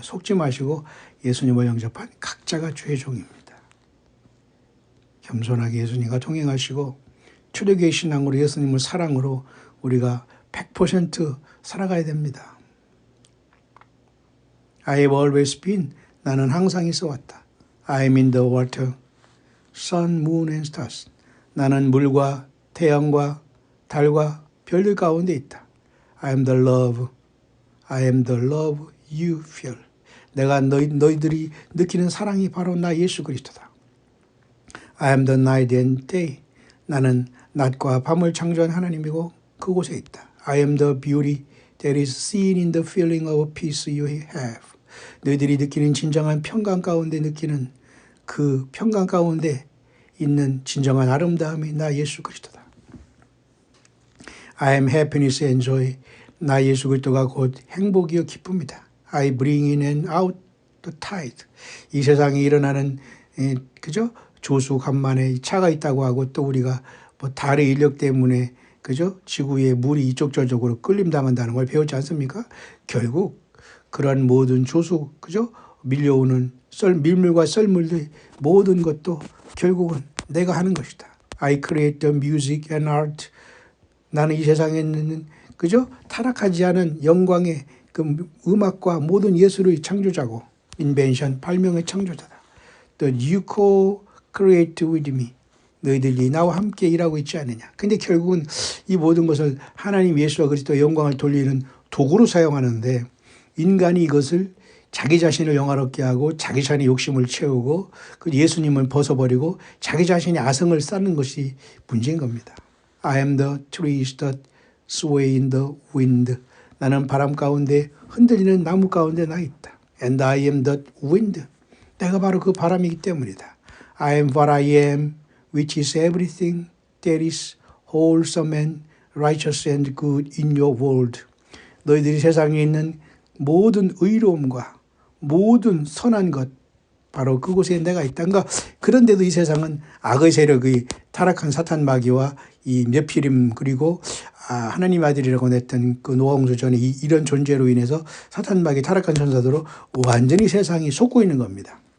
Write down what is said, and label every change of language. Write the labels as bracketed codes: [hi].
[ko] 속지 마시고 예수님을 영접한 각자가 주의종입니다. 겸손하게 예수님과 동행하시고 초대교회 신앙으로 예수님을 사랑으로 우리가 100% 살아가야 됩니다. [en] I have always been. [ko] 나는 항상 있어 왔다. [en] I am in the water, sun, moon and stars. [ko] 나는 물과 태양과 달과 별들 가운데 있다. [en] I am the love. I am the love you feel. [ko] 내가 너희들이 느끼는 사랑이 바로 나 예수 그리스도다. [en] I am the night and day. [ko] 나는 낮과 밤을 창조한 하나님이고 그곳에 있다. [en] I am the beauty that is seen in the feeling of peace you have. [ko] 너희들이 느끼는 진정한 평강 가운데 느끼는 그 평강 가운데 있는 진정한 아름다움이 나 예수 그리스도다. [en] I am happiness and joy. [ko] 나 예수 그리스도가 곧 행복이요 기쁨이다. [en] I bring in and out the tide. [ko] 이 세상에 일어나는 그죠? 조수 간만에 차가 있다고 하고 또 우리가 뭐 달의 인력 때문에 그죠? 지구에 물이 이쪽 저쪽으로 끌림당한다는 걸 배웠지 않습니까? 결국 그런 모든 조수 그죠? 밀려오는 밀물과 썰물들 모든 것도 결국은 내가 하는 것이다. [en] I create the music and art. [ko] 나는 이 세상에 있는 그죠? 타락하지 않은 영광의 그 음악과 모든 예술의 창조자고 invention 발명의 창조자다. [en] The you co-create with me. [ko] 너희들이 나와 함께 일하고 있지 않느냐. 근데 결국은 이 모든 것을 하나님 예수와 그리스도의 영광을 돌리는 도구로 사용하는데 인간이 이것을 자기 자신을 영화롭게 하고 자기 자신의 욕심을 채우고 그 예수님을 벗어버리고 자기 자신의 아성을 쌓는 것이 문제인 겁니다. [en] I am the trees that sway in the wind. [ko] 나는 바람 가운데 흔들리는 나무 가운데 나 있다. [en] And I am the wind. [ko] 내가 바로 그 바람이기 때문이다. [en] I am what I am, which is everything that is wholesome and righteous and good in your world. [ko] 너희들이 세상에 있는 모든 의로움과 모든 선한 것 바로 그곳에 내가 있다. 그러니까 그런데도 이 세상은 악의 세력의 타락한 사탄 마귀와 이 네피림 그리고 하나님 아들이라고 냈던 그 노아홍수 전에 이런 존재로 인해서 사탄 마귀 타락한 천사들로 완전히 세상이 속고 있는 겁니다.